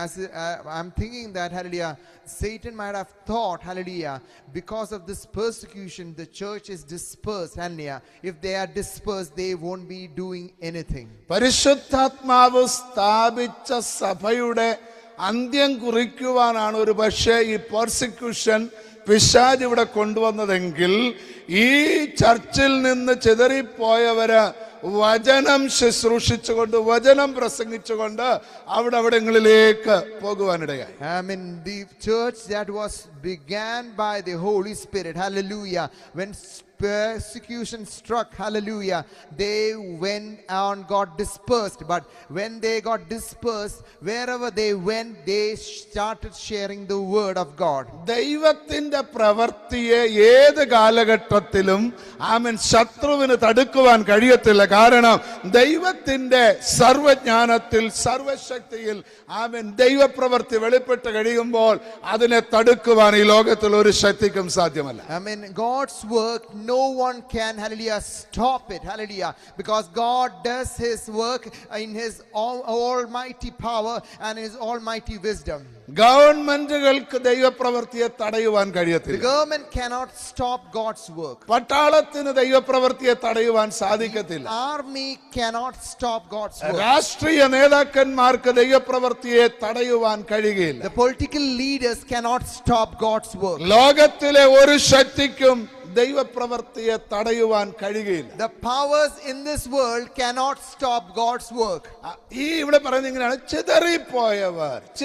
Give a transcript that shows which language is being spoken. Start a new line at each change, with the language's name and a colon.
English: As I'm thinking that, hallelujah, Satan might have thought, hallelujah, because of this persecution the church is dispersed, hallelujah. If they are dispersed they won't be doing anything.
Malayalam: പരിശുദ്ധാത്മാവ് സ്ഥാപിച്ച സഭയുടെ അന്ത്യം കുറിക്കുവാനാണ് ഒരു പക്ഷേ ഈ persecution പിശാച് ഇവിടെ കൊണ്ടുവന്നതെങ്കിൽ ഈ ചർച്ചിൽ നിന്ന് ചിതറിപ്പോയവര് വചനം ശുശ്രൂഷിച്ചുകൊണ്ട് വചനം പ്രസംഗിച്ചുകൊണ്ട് അവിടങ്ങളിലേക്ക് പോകുവാനിടയായി.
English: I mean, the church that was began by the Holy Spirit, hallelujah, when persecution struck, hallelujah, they went and got dispersed. But when they got dispersed, wherever they went, they started sharing the word of God.
Malayalam: ദൈവത്തിന്റെ പ്രവൃത്തിയെ ഏത് കാലഘട്ടത്തിലും ആമേൻ ശത്രുവിന് തടുക്കുവാൻ കഴിയത്തില്ല. കാരണം ദൈവത്തിന്റെ സർവജ്ഞാനത്തിൽ സർവശക്തിയിൽ ആമേൻ ദൈവപ്രവൃത്തി വെളിപ്പെട്ട് കഴിയുമ്പോൾ അതിനെ തടുക്കുവാൻ ഈ ലോകത്തിൽ ഒരു ശക്തിക്കും സാധ്യമല്ല.
English: I mean, God's work, no one can, hallelujah, stop it, hallelujah, because God does his work in his almighty power and his almighty wisdom.
Malayalam: ഗവൺമെന്റുകൾക്ക് ദൈവപ്രവൃത്തിയെ തടയുവാൻ
English: The
Malayalam: കഴിയത്തില്ല.
English: government cannot stop God's work.
Malayalam: പട്ടാളത്തിന് ദൈവപ്രവൃത്തിയെ തടയുവാൻ സാധിക്കത്തില്ല.
English: Army cannot stop God's work.
Malayalam: രാഷ്ട്രീയ നേതാക്കന്മാർക്ക് ദൈവപ്രവൃത്തിയെ തടയുവാൻ കഴിയുകയില്ല.
English: The political leaders cannot stop God's work.
Malayalam: ലോകത്തിലെ ഒരു ശക്തിക്കും ദൈവപ്രവൃത്തിയെ തടയുവാൻ കഴിയുകയില്ല.
English: The powers in this world cannot stop God's work.
Malayalam: ഈ ഇവിടെ പറയുന്നത് ഇങ്ങനെയാണ്, ചിതറിപ്പോയവർ.